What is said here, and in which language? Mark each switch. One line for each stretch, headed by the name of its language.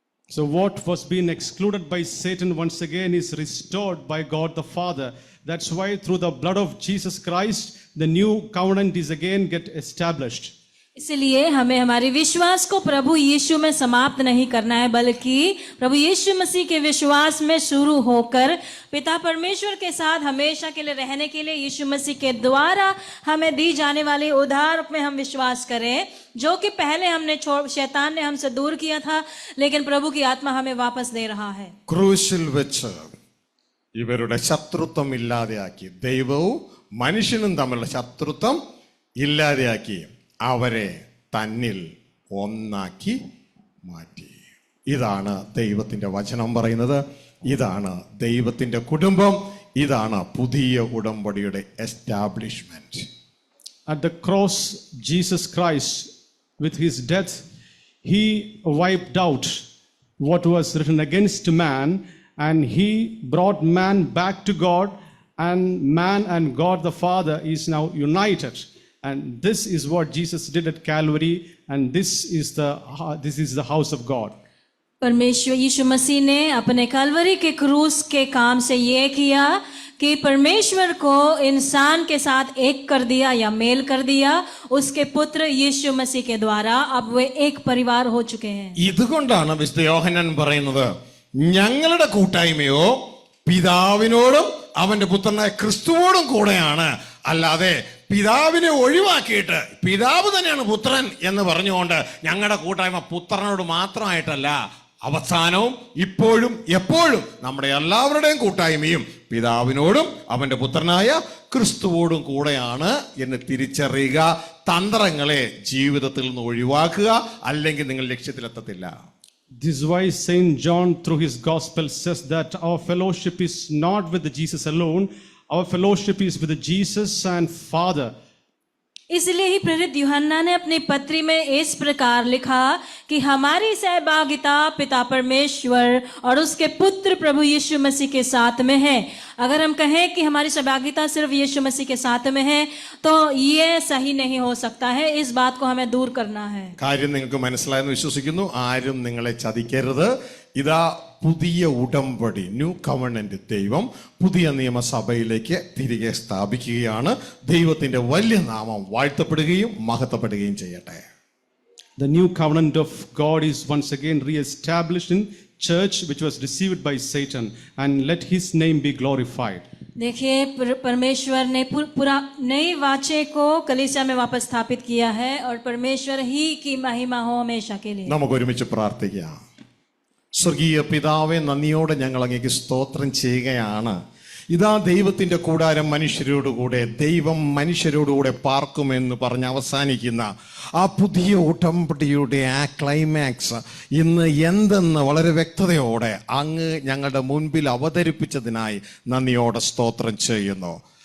English: So what was being excluded by Satan once again is restored by God the Father. That's why through the blood of Jesus Christ, the new covenant is again get established.
Hindi: इसलिए हमें हमारे विश्वास को प्रभु यीशु में समाप्त नहीं करना है, बल्कि प्रभु यीशु मसीह के विश्वास में शुरू होकर पिता परमेश्वर के साथ हमेशा के लिए रहने के लिए यीशु मसीह के द्वारा हमें दी जाने वाली उद्धार में हम विश्वास करें, जो कि पहले शैतान ने हमसे दूर किया था, लेकिन प्रभु की आत्मा हमें वापस दे रहा है.
Malayalam: ക്രൂശിൽ വെച്ച് ഇവരുടെ ശത്രുത്വം ഇല്ലാതെയാക്കി, ദൈവവും മനുഷ്യനും തമ്മിലുള്ള ശത്രുത്വം ഇല്ലാതെയാക്കി അവരെ തന്നിൽ ഒന്നാക്കി മാറ്റി. ഇതാണ് ദൈവത്തിന്റെ വചനം പറയുന്നത്. ഇതാണ് ദൈവത്തിന്റെ കുടുംബം. ഇതാണ് പുതിയ ഉടമ്പടിയുടെ establishment.
English: At the cross, Jesus Christ, with his death, he wiped out what was written against man, and he brought man back to God, and man and God the Father is now united. And this is what Jesus did at Calvary, and this is the house of God.
Hindi: परमेश्वर यीशु मसीह ने अपने कलवरी के क्रूस के काम से ये किया कि परमेश्वर को इंसान के साथ एक कर दिया या मेल कर दिया उसके पुत्र यीशु मसीह के द्वारा. अब वे एक परिवार हो चुके हैं.
Malayalam: ഇതുകൊണ്ടാണ് വിശുദ്ധ യോഹന്നാൻ പറയുന്നത്, ഞങ്ങളുടെ കൂട്ടായ്മയോ പിതാവിനോടും അവന്റെ പുത്രനായ ക്രിസ്തുവോടും കൂടെയാണ്, അല്ലാതെ പിതാവിനെ ഒഴിവാക്കിയിട്ട് പിതാവ് തന്നെയാണ് പുത്രൻ എന്ന് പറഞ്ഞുകൊണ്ട് ഞങ്ങളുടെ കൂട്ടായ്മ പുത്രനോട് മാത്രമായിട്ടല്ല, അവസാനവും ഇപ്പോഴും എപ്പോഴും നമ്മുടെ എല്ലാവരുടെയും കൂട്ടായ്മയും പിതാവിനോടും അവന്റെ പുത്രനായ ക്രിസ്തുവോടും കൂടെയാണ് എന്ന് തിരിച്ചറിയുക. തന്ത്രങ്ങളെ ജീവിതത്തിൽ നിന്ന് ഒഴിവാക്കുക, അല്ലെങ്കിൽ നിങ്ങൾ ലക്ഷ്യത്തിലെത്തത്തില്ല.
English: This is why Saint John through his gospel says that our fellowship is not with Jesus alone, our fellowship is with Jesus and Father.
Hindi: इसलिए ही प्रेरित यूहन्ना ने अपनी पत्री में इस प्रकार लिखा कि हमारी सहभागिता पिता परमेश्वर और उसके पुत्र प्रभु यीशु मसीह के साथ में है. अगर हम कहें कि हमारी सहभागिता सिर्फ यीशु मसीह के साथ में है तो ये सही नहीं हो सकता है. इस बात को हमें दूर करना है.
Malayalam: കാര്യം നിങ്ങൾക്ക് മനസ്സിലായെന്ന് വിശ്വസിക്കുന്നു. ആരും നിങ്ങളെ ചതിക്കരുത്. ഇതാ പുതിയ ഉടമ്പടി, ന്യൂ കവണന്റ് ദൈവം പുതിയ നിയമസഭയിലേക്ക് തിരികെ സ്ഥാപിക്കുകയാണ്. ദൈവത്തിന്റെ വലിയ നാമം വാഴ്ത്തപ്പെടുകയും മഹത്വപ്പെടുകയും ചെയ്യട്ടെ.
English: The new covenant of God is once again re-established in church which was deceived by Satan, and let his name be glorified.
Hindi: देखिए, परमेश्वर ने पूरा नई वाचे को कलीसिया में वापस स्थापित किया है और परमेश्वर ही की महिमा हो हमेशा के लिए.
Malayalam: നമുക്ക് ഒരുമിച്ച് പ്രാർത്ഥിക്കാം. സ്വർഗീയ പിതാവേ, നന്ദിയോടെ ഞങ്ങൾ അങ്ങേക്ക് സ്തോത്രം ചെയ്യുകയാണ്. ഇതാ ദൈവത്തിന്റെ കൂടാരം മനുഷ്യരോടുകൂടെ, ദൈവം മനുഷ്യരോടുകൂടെ പാർക്കുമെന്ന് പറഞ്ഞ് അവസാനിക്കുന്ന ആ പുതിയ ഉടമ്പടിയുടെ ആ ക്ലൈമാക്സ് ഇന്ന് എന്തെന്ന് വളരെ വ്യക്തതയോടെ അങ്ങ് ഞങ്ങളുടെ മുൻപിൽ അവതരിപ്പിച്ചതിനായി നന്ദിയോടെ സ്തോത്രം ചെയ്യുന്നു.